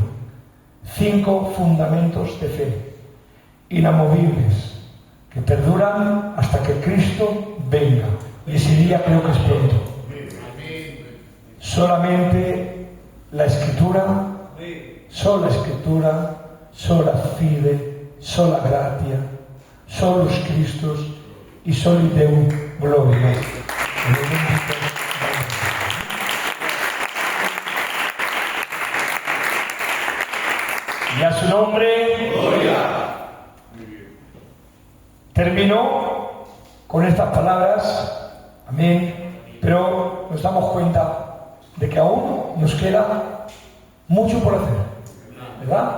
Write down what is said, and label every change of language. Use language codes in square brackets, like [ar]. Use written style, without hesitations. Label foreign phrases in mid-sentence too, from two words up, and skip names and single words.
[es] 5 fundamentos de fe inamovibles que perduran hasta que Cristo venga. Y ese día creo que es pronto. Solamente la Escritura, sola Escritura, [la] sola fide, sola gratia, solus Christus y soli Deum gloria. [es] Y a su nombre, gloria. Termino con estas palabras, amén, pero nos damos cuenta de que aún nos queda mucho por hacer, ¿verdad?